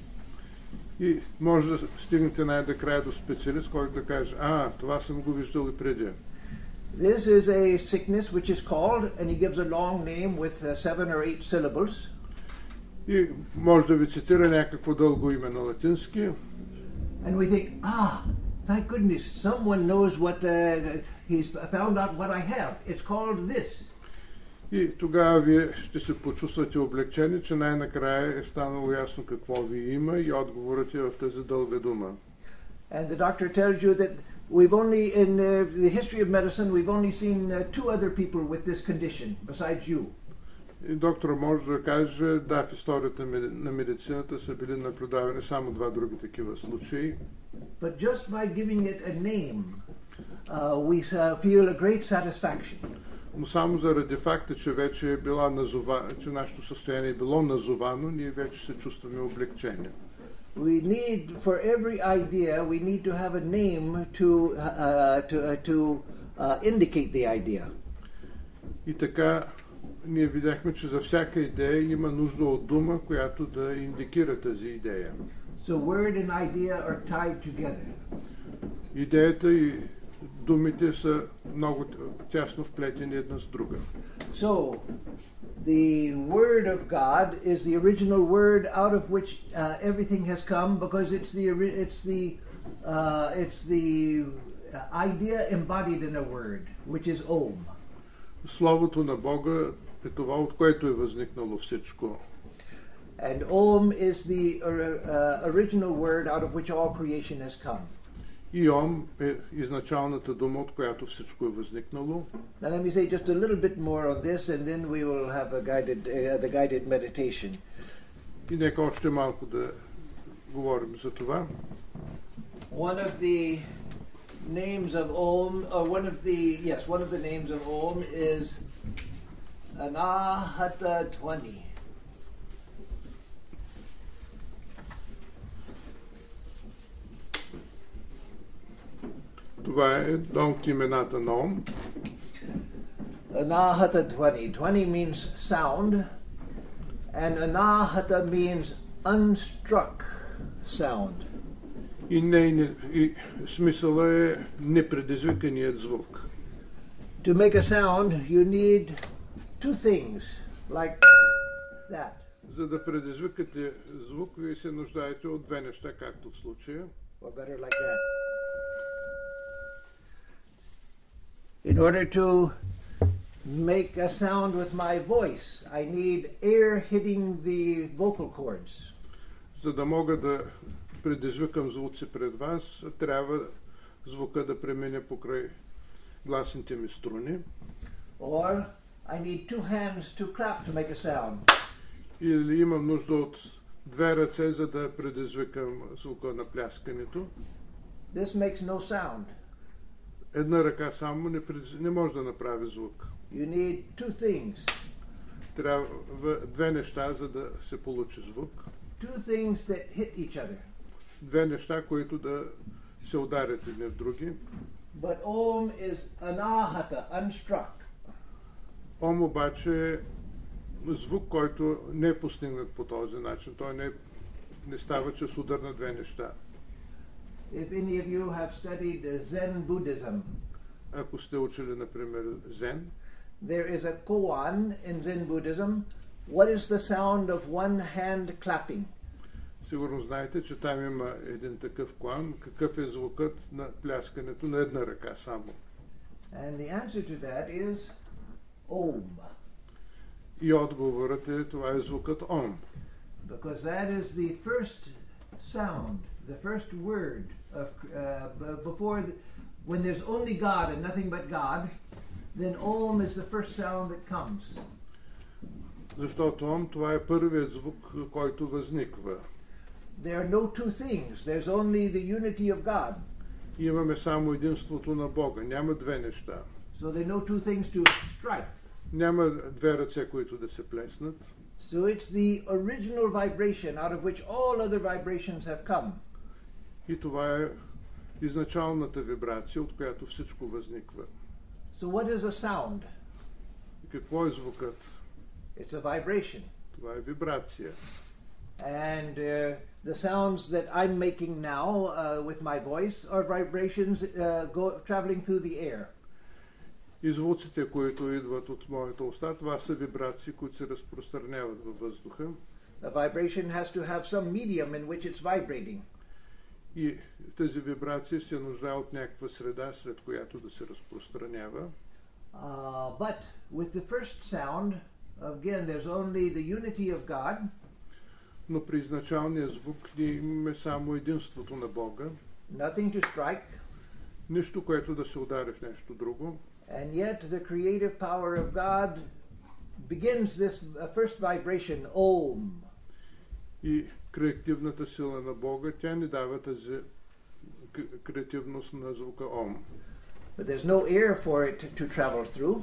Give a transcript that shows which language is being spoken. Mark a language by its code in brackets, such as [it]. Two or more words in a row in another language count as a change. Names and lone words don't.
[bg] И може да стигнете най-накрая до специалист, който да каже, това съм го виждал и преди. [en] This is a sickness which is called, and he gives a long name with 7 or 8 syllables. [bg] И може да ви цитира някакво дълго име на латински. [en] And we think, thank goodness, someone knows what, he's found out what I have. It's called this. [bg] И тогава вие ще се почувствате облегчени, че най-накрая е станало ясно какво ви има и отговорът е в тази дълга дума. [en] And the doctor tells you that we've only, in the history of medicine, we've only seen 2 other people with this condition besides you. [bg] И доктор може да каже, в историята на медицината са били наблюдавани само 2 други такива случаи. [en] But just by giving it a name, we feel a great satisfaction. [bg] Но само заради факта, че вече е била че нашето състояние е било назовано, ние вече се чувстваме облегчени. [en] We need, for every idea, we need to have a name to indicate the idea. [bg] И така, ние видяхме, че за всяка идея има нужда от дума, която да индикира тази идея. [en] So word and idea are tied together. [bg] Идеята и думите са много тясно вплетени една с друга. [en] So, the Word of God is the original word out of which everything has come, because it's the idea embodied in a word, which is Om. [bg] Словото на Бога е това, от което е възникнало всичко. [en] And Om is the original word out of which all creation has come. [bg] И Ом е изначалната дума, от която всичко е възникнало. [en] Now let me say just a little bit more on this, and then we will have the guided meditation. [bg] И нека още малко да говорим за това. [en] One of the names of Om, or one of the names of Om is Anahata Dhvani. [bg] Това е едно от имената на Ом. [en] Anahata Dhvani. Dhvani means sound, and Anahata means unstruck sound. [bg] И смисъла е непредизвиканият звук. [en] To make a sound, you need two things, like that. [bg] За да предизвикате звук, вие се нуждаете от две неща, както в случая. [en] Or better like that. In order to make a sound with my voice, I need air hitting the vocal cords. [bg] За да мога да предизвикам звуци пред вас, трябва звука да премине покрай гласните ми струни. [en] Or I need two hands to clap to make a sound. [bg] Или имам нужда от две ръце, за да предизвикам звука на пляскането. [en] This makes no sound. [bg] Една ръка само не може да направи звук. [en] You need two things. [bg] Трябва две неща, за да се получи звук. [en] Two things that hit each other. [bg] Две неща, които да се ударят едни в други. [en] But Om is anahata, unstruck. [bg] Ом обаче е звук, който не е постигнат по този начин. Той не става чрез удар на две неща. [en] If any of you have studied Zen Buddhism, [bg] Ако сте учили, например, Зен, [en] there is a koan in Zen Buddhism. What is the sound of one hand clapping? [bg] сигурно знаете, че там има един такъв коан. Какъв е звукът на пляскането на една ръка само? [en] And the answer to that is Om. [bg] И отговорът е, това е звукът Ом. [en] Because that is the first sound, the first word of when there's only God and nothing but God, then Om is the first sound that comes. [bg] Защото Ом, това е първият звук, който възниква. [en] There are no two things. There's only the unity of God. [bg] Имаме само единството на Бога. Няма две неща. [en] So there are no two things to strike. [bg] Няма две ръце, които да се плеснат. [en] So it's the original vibration out of which all other vibrations have come. [bg] И това е изначалната вибрация, от която всичко възниква. [en] So what is a sound? [bg] Какво е звукът? [en] It's a vibration. [bg] Това е вибрация. [en] And the sounds that I'm making now with my voice are vibrations traveling through the air. [bg] И звуците, които идват от моята уста, това са вибрации, които се разпространяват във въздуха. [en] The vibration has to have some medium in which it's vibrating. [bg] И тази вибрация се нуждае от някаква среда, сред която да се разпространява. [en] But with the first sound, again, there's only the unity of God. [bg] Но при изначалния звук ние имаме само единството на Бога. [en] Nothing to strike. [bg] Нищо, което да се удари в нещо друго. [en] And yet the creative power of God begins this first vibration, Om. [bg] И креативната сила на Бога, тя ни дава тази креативност на звука Ом. [en] But there's no air for it to travel through.